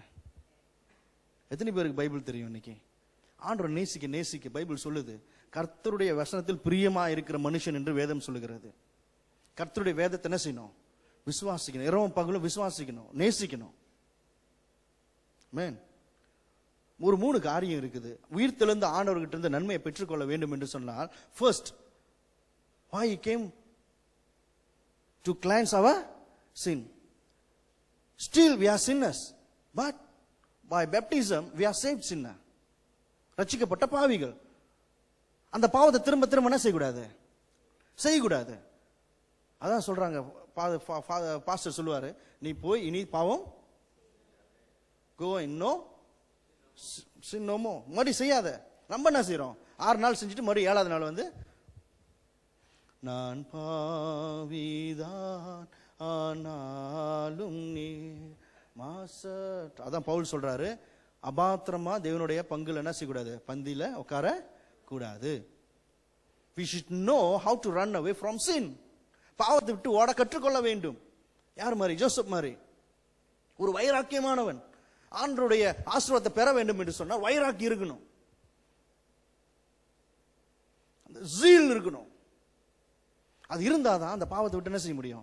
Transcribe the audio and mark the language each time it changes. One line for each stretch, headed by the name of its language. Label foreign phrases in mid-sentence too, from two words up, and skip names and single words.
Tamil: எத்தனை பேருக்கு பைபிள் தெரியும் இன்னைக்கு? ஆண்டவரை நேசிக்க நேசிக்க பைபிள் சொல்லுது, கர்த்தருடைய வசனத்தில் பிரியமா இருக்கிற மனுஷன் என்று வேதம் சொல்லுகிறது. கர்த்தருடைய வேதத்தை என்ன செய்யணும்? விசுவாசிக்கணும். இரவும் பகலும் விசுவாசிக்கணும், நேசிக்கணும். மேன் ஒரு 3 காரியம் இருக்குது. உயிர் தெழுந்த ஆண்டவர்கிட்ட இருந்து நன்மையை பெற்றுக்கொள்ள வேண்டும் என்று சொன்னால், ஃபர்ஸ்ட்,
English: why he came to cleanse our sin. Still we are sinners, but by baptism we are saved sinner.
Tamil: ரட்சிக்கப்பட்ட பாவிகள். அந்த பாவத்தை திரும்ப திரும்ப என்ன செய்யக்கூடாது. அதான் சொல்றாங்க, பாஸ்டர் சொல்லுவாரு, நீ போய் இனி பாவம்
English: go and no sin no more.
Tamil: மறுபடி செய்யாத. நம்ம என்ன செய்யறோம்? 6 நாள் செஞ்சுட்டு மறுபடியும் 7வது நாள் வந்து, நான் பாவிதான் ஆனாலும் நீ மாசற்ற. அதான் பவுல் சொல்றாரு, அபாத்திரமா தேவனுடைய பங்குல என்ன செய்யக்கூடாது? பந்தியில உட்கார கூடாது.
English: We should know how to run away from sin.
Tamil: பாவத்தை விட்டு ஓட கற்றுக்கொள்ள வேண்டும். யார் மாதிரி? ஜோசப் மாதிரி ஒரு வைராக்கியமானவன். ஆண்டவருடைய ஆசீர்வாதத்தை பெற வேண்டும் என்று சொன்னால் வைராக்கி இருக்கணும், அந்த ஜீல் இருக்கணும். அது இருந்தாதான் அந்த பாவத்தை விட்டு என்ன செய்ய முடியும்?